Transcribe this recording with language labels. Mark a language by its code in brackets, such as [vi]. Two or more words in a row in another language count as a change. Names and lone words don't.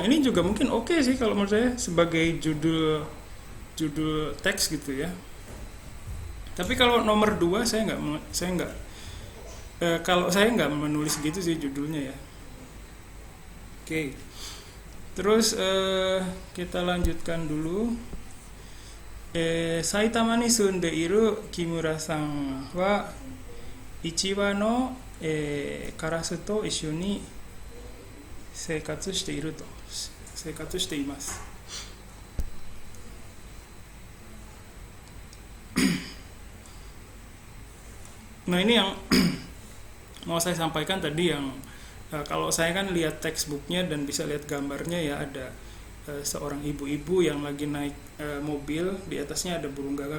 [id] Ini juga mungkin oke sih kalau menurut saya sebagai judul teks gitu ya. Tapi kalau nomor 2 kalau saya nggak menulis gitu sih judulnya ya. Oke, terus kita lanjutkan dulu. [ja] 埼玉に住んでいる木村さんは一羽のカラスと一緒に生活しています. [id] Nah, ini yang mau saya sampaikan tadi yang kalau saya kan lihat textbooknya dan bisa lihat gambarnya ya, ada seorang ibu-ibu yang lagi naik mobil, di atasnya ada burung gagak.